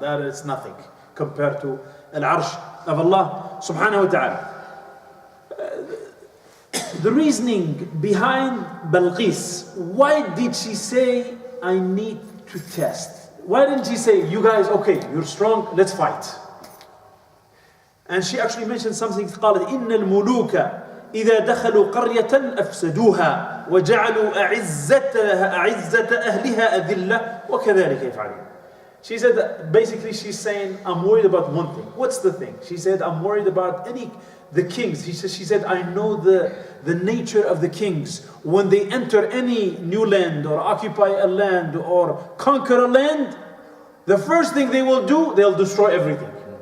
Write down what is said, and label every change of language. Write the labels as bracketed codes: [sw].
[en] That is nothing compared to al-arsh of Allah subhanahu wa ta'ala. The reasoning behind Balqis, why did she say, I need to test? Why didn't she say, you guys, okay, you're strong, let's fight? And she actually mentioned something, [ar] قالت إن الملوك إذا دخلوا قرية أفسدوها وجعلوا أعزة أهلها أذلة وكذلك يفعلون. [en] She said that basically she's saying, I'm worried about one thing. What's the thing? She said, I'm worried about the kings. She said, I know the nature of the kings. When they enter any new land or occupy a land or conquer a land, the first thing they will do, they'll destroy everything.